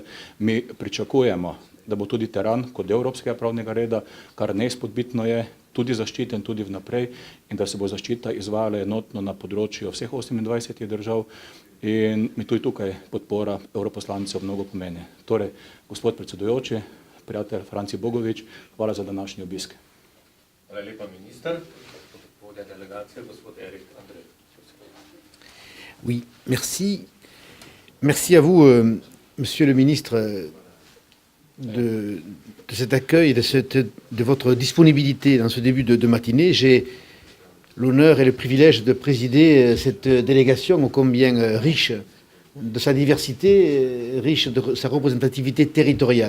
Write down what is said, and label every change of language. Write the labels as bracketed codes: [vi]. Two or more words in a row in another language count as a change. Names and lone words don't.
[sl] Mi pričakujemo, da bo tudi teran kot del evropskega pravnega reda, kar neizpodbitno je, tudi zaščiten, tudi vnaprej, in da se bo zaščita izvajala enotno na področju vseh 28 držav, in mi tudi tukaj podpora evroposlancev mnogo pomeni. Torej, gospod predsedujoči, prijatelj Franci Bogovič, hvala za današnji obisk. Hvala lepa, minister. Vodja delegacije, gospod Erik Andrej. [fr] Oui, merci. Merci à vous, monsieur le ministre, de cet accueil, de votre disponibilité dans ce début de matinée. J'ai l'honneur et le privilège de présider cette délégation ô combien riche de sa diversité, riche de sa représentativité territoriale.